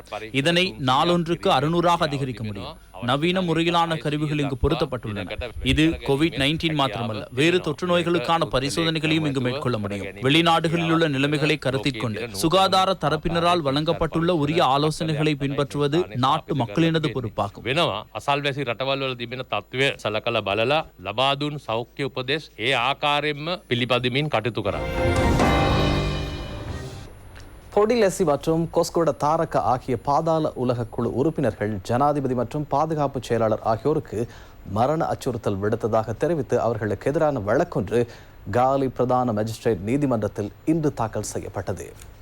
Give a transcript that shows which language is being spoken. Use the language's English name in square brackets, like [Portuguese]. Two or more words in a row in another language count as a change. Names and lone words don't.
[Tamil] இதனை நாளொன்றுக்கு 600 அதிகரிக்க முடியும். நவீன முறையிலான கருவிகள் இங்கு பொருத்தப்பட்டுள்ளன. இது COVID-19 மாத்திரமல்ல, வேறு தொற்று நோய்களுக்கான பரிசோதனைகளையும் இங்கு மேற்கொள்ள முடியும். வெளிநாடுகளில் உள்ள நிலைமைகளை கருத்தில் கொண்டு சுகாதார தரப்பினரால் வழங்கப்பட்டுள்ள உரிய ஆலோசனைகளை பின்பற்றுவது நாட்டு மக்களினது பொறுப்பாகும். [Sinhala] අසල්වැසි රටවල් වල තිබෙන තත්ත්වය සලකලා බලලා ලබා දුන් සෞඛ්‍ය උපදෙස් ඒ ආකාරයෙන්ම පිළිපදිමින් කටයුතු කරන්න. [Tamil] பொடிலெசி மற்றும் கொஸ்கோட தாரக ஆகிய பாதாள உலக குழு உறுப்பினர்கள் ஜனாதிபதி மற்றும் பாதுகாப்பு செயலாளர் ஆகியோருக்கு மரண அச்சுறுத்தல் விடுத்ததாக தெரிவித்து அவர்களுக்கு எதிரான வழக்கொன்று காலி பிரதான மேஜிஸ்ட்ரேட் நீதிமன்றத்தில் இன்று தாக்கல் செய்யப்பட்டது.